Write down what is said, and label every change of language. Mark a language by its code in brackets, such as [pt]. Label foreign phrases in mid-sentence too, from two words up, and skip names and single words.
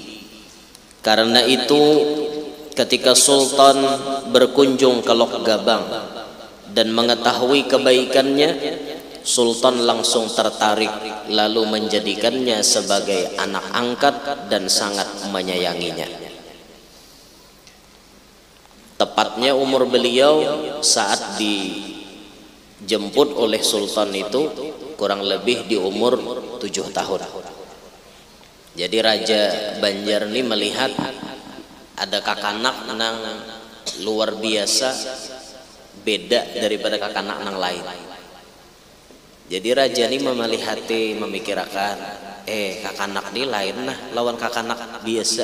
[id] Karena itu ketika sultan berkunjung ke Lok Gabang dan mengetahui kebaikannya, sultan langsung tertarik lalu menjadikannya sebagai anak angkat dan sangat menyayanginya. Tepatnya umur beliau saat dijemput oleh sultan itu kurang lebih di umur 7 tahun. [bjn] Jadi Raja Banjar ini melihat ada kakanak nang luar biasa, beda daripada kakanak nang lain. Jadi raja ini memelihati, memikirkan, kakanak ini lain nah lawan kakanak biasa.